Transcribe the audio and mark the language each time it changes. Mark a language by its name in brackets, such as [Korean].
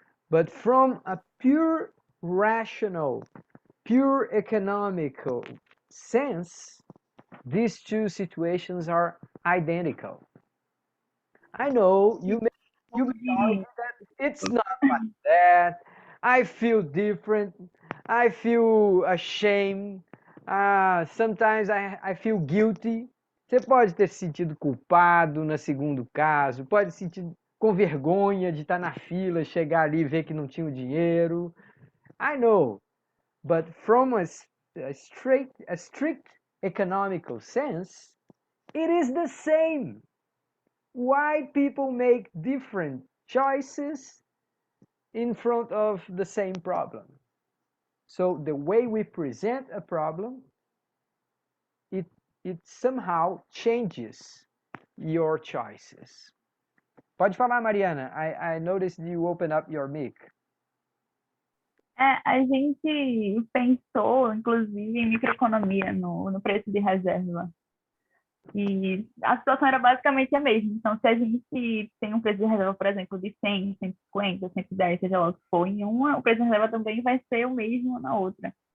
[English] But from a pure rational, pure economical sense, these two situations are identical. I know you may argue that it's not like that. I feel different. I feel ashamed. Sometimes I feel guilty. [Portuguese] Você pode ter se sentido culpado no segundo caso, pode se sentir com vergonha de estar na fila, chegar ali e ver que não tinha o dinheiro. [English] I know, but from a strict economical sense, it is the same. Why people make different choices in front of the same problem? So the way we present a problem, it somehow changes your choices. [Portuguese] Pode falar, Mariana. [English] I noticed you open up your mic. [Portuguese] A gente pensou, inclusive, em microeconomia no preço de reserva. E a situação era basicamente a mesma. Então, se a gente tem um preço de reserva, por exemplo, de 100, 150, 110, seja lá o que for, em uma, o preço de reserva também vai ser o mesmo na outra.